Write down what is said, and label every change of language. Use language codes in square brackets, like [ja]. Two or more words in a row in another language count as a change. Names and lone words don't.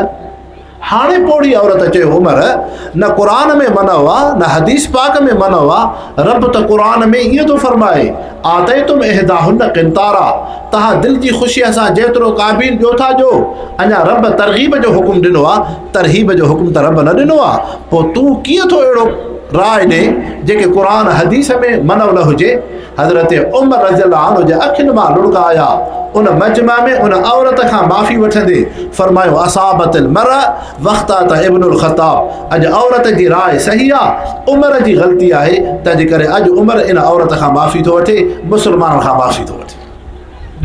[sd] हाणे पोड़ी औरत चयो उमर न क़ुरान में मनो आहे न हदीस पाक में मनो आहे, रब त क़ुरान में ईअं थो फरमाए [ar] آتيتم إحداهن قنطارا, [sd] तव्हां दिलि जी ख़ुशीअ सां जेतिरो काबीन ॾियो था ॾियो। अञा रब तरग़ीब जो हुकुम ॾिनो आहे, तरहीब जो हुकुम त रब न ॾिनो आहे। पोइ तूं कीअं थो अहिड़ो राय ॾे जेके क़ुरान हदीस में मनो न हुजे। हज़रत उमर रज़ियल्लाहु अन्हु जे अखियुनि मां लुड़का आया। उन मजमा में उन औरत खां माफ़ी वठंदे फरमायो [ar] أصابت امرأة وأخطأ ابن الخطاب, [sd] अॼु औरत जी राय सही आहे, उमर जी ग़लती आहे, तंहिंजे करे अॼु उमर इन औरत खां माफ़ी थो वठे, मुसलमाननि खां माफ़ी थो वठे।